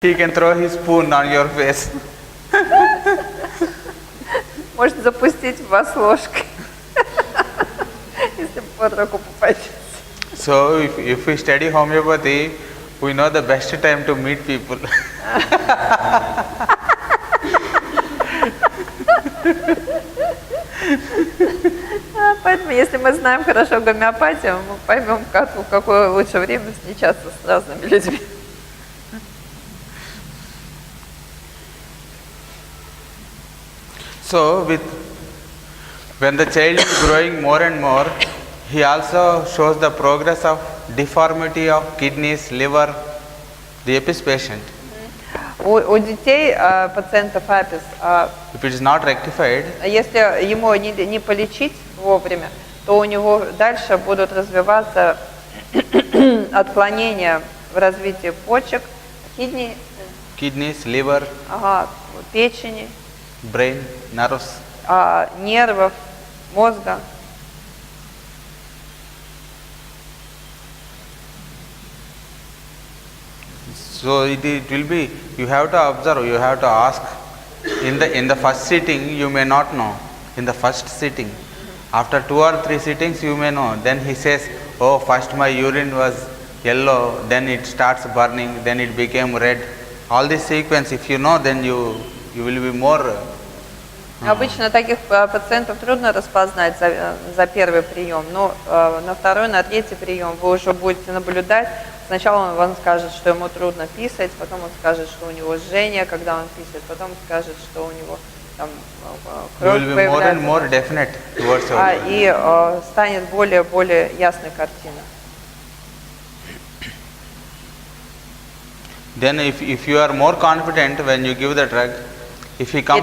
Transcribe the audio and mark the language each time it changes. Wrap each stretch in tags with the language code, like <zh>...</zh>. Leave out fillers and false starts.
<en>He can throw his spoon on your face.</en> <ru>Может запустить в вас ложкой, если под руку попадется.</ru> <en>So if we study homeopathy, we know the best time to meet people.</en> <ru>Поэтому, если мы знаем хорошо гомеопатию, мы поймем, в какое лучшее время встречаться с разными людьми.</ru> <en>So when the child is growing more and more, he also shows the progress of deformity of kidneys, liver, the apis patient.</en> <ru>У детей, пациентов апис,</ru> <en>if it is not rectified,</en> <ru>если ему не полечить вовремя, то у него дальше будут развиваться отклонения в развитии почек,</ru> <en>kidneys, liver,</en> <ru>печени,</ru> <en>brain, nerves,</en> <ru>нервов, мозга.</ru> <en>So it will be, you have to observe, you have to ask. In the first sitting, you may not know. In the first sitting, after 2 or 3 sittings, you may know. Then he says, oh, first my urine was yellow, then it starts burning, then it became red. All this sequence, if you know, then you will be more.</en> <ru>Обычно таких пациентов трудно распознать за первый прием, но на второй, на третий прием вы уже будете наблюдать. Сначала он вам скажет, что ему трудно писать, потом он скажет, что у него жжение, когда он писает, потом скажет, что у него там кровь появляется. И станет более ясной картина.</ru> <en>Then if you are more confident when you give the drug, if he comes,</en>